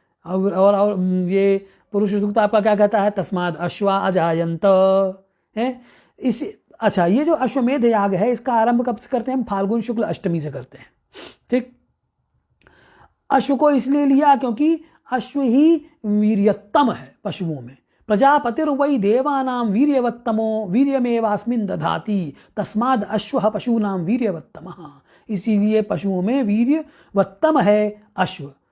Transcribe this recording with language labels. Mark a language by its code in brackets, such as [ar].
[hi] और ये पुरुष सूक्त आपका क्या कहता है? [sa] तस्माद अश्वा अजायंत [hi] है। इस अच्छा, ये जो अश्वमेध याग है इसका आरंभ कब से करते हैं? हम फाल्गुन शुक्ल अष्टमी से करते हैं। ठीक, अश्व को इसलिए लिया क्योंकि अश्व ही वीर्यतम है पशुओं में। [sa] प्रजापतिर्वै देवानां वीर्यवत्तमो वीर्यमेवास्मिन् दधाति तस्माद् अश्वः पशूनां वीर्यवत्तमः। [hi] इसीलिए पशुओं में वीर्यवत्तम है अश्व।